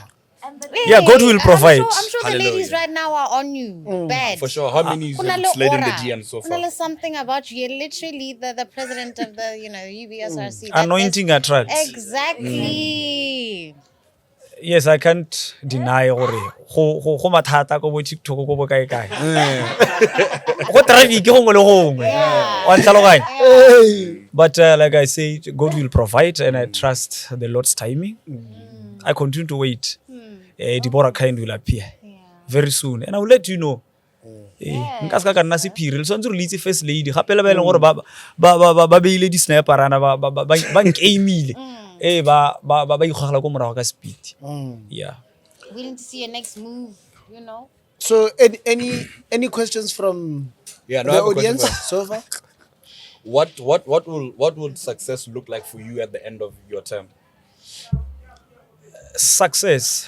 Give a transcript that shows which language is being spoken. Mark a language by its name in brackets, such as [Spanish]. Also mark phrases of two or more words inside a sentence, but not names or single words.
[English] Yeah, God will provide. I'm sure the ladies Hallelujah. right now are on you. Bad. For sure. How many is Kunalo slid in the aura. DM so far? Kunalo something about you. You're literally the president of the UBSRC. Anointing attracts. Exactly. Yes, I can't deny [Tswana] gore go mathata ko bo TikTok ko bo kae. Go traffic go ngwe le gongwe. Wa ntlhaloganya. [English] But like I said, God will provide and I trust the Lord's timing. I continue to wait. Deborah kind will appear very soon and I will let you know. [Tswana] Nka ska ka nna sephiri le swantse re litse [English] first lady [Tswana] gape le ba ileng gore ba beile di sniper ana ba nkeimile ba ikgogela ko morago ka speed. [English] Yeah. Willing to see your next move, So, any questions from Yeah, no, I the have a question audience for so far? What will success look like for you at the end of your term? Success.